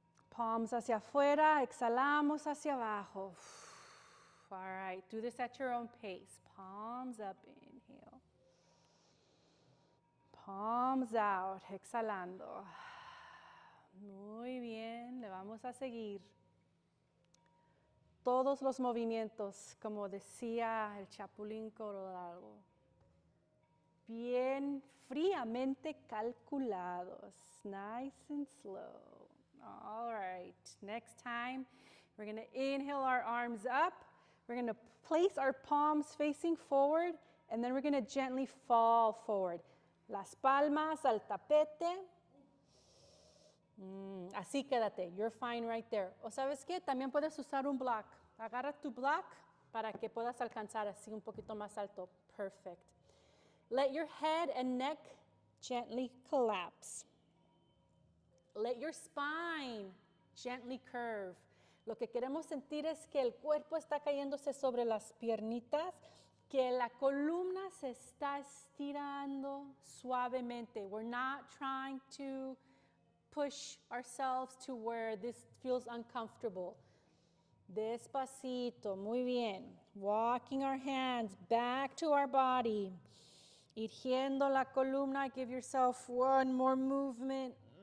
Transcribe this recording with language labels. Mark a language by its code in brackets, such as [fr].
[es] Palms hacia afuera, exhalamos hacia abajo. [en] All right, do this at your own pace. Palms up, inhale. Palms out, exhalando. [es] Muy bien, le vamos a seguir. Todos los movimientos, como decía el Chapulín Colorado, bien fríamente calculados, [en] nice and slow. All right, next time, we're going to inhale our arms up. We're going to place our palms facing forward, and then we're going to gently fall forward. [es] Las palmas al tapete. Así quédate, [en] you're fine right there. [es] O sabes qué, también puedes usar un block. Agarra tu block para que puedas alcanzar así un poquito más alto. [en] Perfect. Let your head and neck gently collapse. Let your spine gently curve. [es] Lo que queremos sentir es que el cuerpo está cayéndose sobre las piernitas, que la columna se está estirando suavemente. [en] We're not trying to push ourselves to where this feels uncomfortable. [es] Despacito, muy bien. [en] Walking our hands back to our body. [es] Irgiendo la columna, [en] give yourself one more movement.